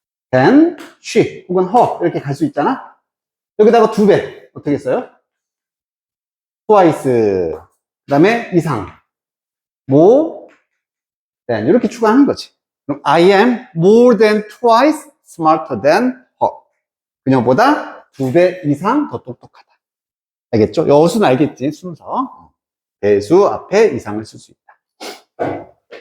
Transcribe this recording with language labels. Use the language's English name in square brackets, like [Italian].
[English] than she [Korean] 혹은 her 이렇게 갈 수 있잖아. 여기다가 2배 어떻게 써요? [English] twice. [Korean] 그 다음에 이상 [English] more than [Korean] 이렇게 추가하는 거지. 그럼 [English] I am more than twice smarter than her. [Korean] 그녀보다 2배 이상 더 똑똑하다. 알겠죠? 여수는 알겠지? 순서. 배수 앞에 이상을 쓸 수 있다.